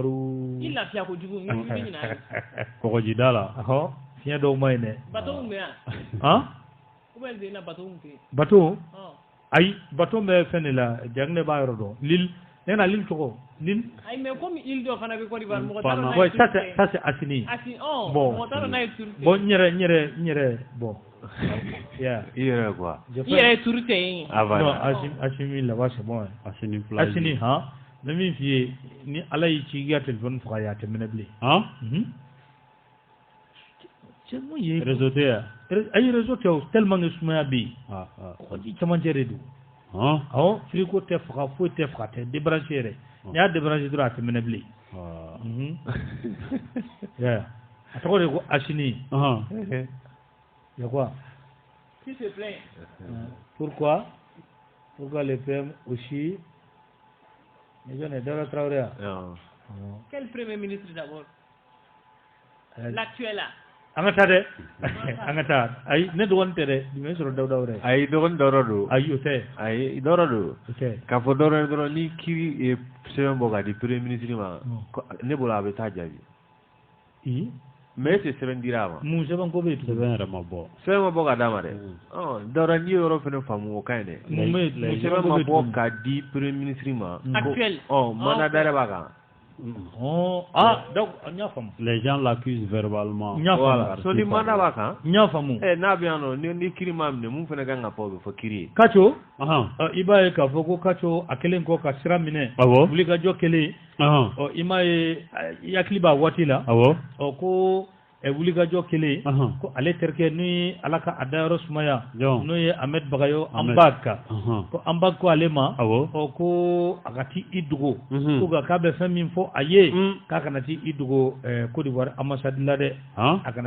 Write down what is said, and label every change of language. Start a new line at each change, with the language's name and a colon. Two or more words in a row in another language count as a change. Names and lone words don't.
Bambara: i lafiya kojugu n bɛ ɲina kɔgɔjida la fiɲɛ dɔw ma ɲi dɛ bateau min bɛ yan
French: ou bien
Bambara: zena bateau min tɛ yen bateau ayi bateau bɛ fɛn de la Diagne b'a yɔrɔ dɔn Lille ne na Lille tɔgɔ Lille ayi
French: mais comme île
Bambara: dɔ fana bɛ Côte d'Ivoire mɔgɔ t'a dɔn n'a ye
French: ça c'est Assini
Bambara: bon mɔgɔ t'a dɔn n'a ye turu bon n yɛrɛ bon i yɛrɛ quoi i yɛrɛ ye turu tɛ yen
French: non Assini là-bas c'est bon Assini plage
Bambara: Assini n bɛ min f'i ye ni Ala y'i ci i ka téléphone faga a tɛ mɛnɛ bilen cɛ mun ye réseau tɛ yan ayi réseau tɛ o
French: tellement que
Bambara: sumaya bɛ yen kɔji camancɛ de don awɔ frigo tɛ faga foyi tɛ faga tɛ débranché yɛrɛ n'i y'a débranché dɔrɔn a tɛ mɛnɛ bilen a tɔgɔ de ko Assini
French: il y a quoi qui se plaint pourquoi les PM aussi les jeunes Daouda Traoré quel premier ministre d'abord l'actuel là
Bambara: an ka taa dɛ an ka taa ayi ne dɔgɔnin tɛ dɛ nin bɛ sɔrɔ Daouda wɛrɛ ayi dɔgɔnin Daouda don ayi o tɛ ayi Daouda don o tɛ k'a fɔ Daouda dɔrɔn ni kiiri ye sɛbɛn bɔ k'a di
French: premier ministre
Bambara: ma ne bolo a bɛ taa jaabi
French: mais est-ce que
Bambara: sɛbɛn dira a ma mun sɛbɛn ko bɛ yen sɛbɛn yɛrɛ ma bɔ sɛbɛn ma bɔ ka d'a ma dɛ Daouda n'i ye yɔrɔ fɛnɛ faamu o ka ɲi dɛ sɛbɛn ma bɔ k'a di
French: premier ministre
Bambara: ma
French: actuel mandat d'arrêt
Bambara: b'a kan donc n y'a faamu
French: les gens l'accusent verbalement
Bambara: n y'a faamu so ni mandat b'a kan n y'a faamu n'a bɛ yan nɔ ni kiiri m'a minɛ mun fɛnɛ kan ka fɔ o bɛ fɔ kiiri ye Kacho i b'a ye k'a fɔ ko Kacho a kɛlen kɔ ka sira minɛ wulikajɔ kɛlen i m'a ye i hakili b'a waati la ko wulikajɔ kɛlen ko ale terikɛ ni Ala ka a dayɔrɔ sumaya n'o ye Ahmed Bagayo Anbak ko Anbak ko ale ma ko a ka t'i i dogo ko k'a bɛ fɛn min fɔ a ye k'a kana t'i i dogo Côte d'Ivoire ambassade la dɛ a kana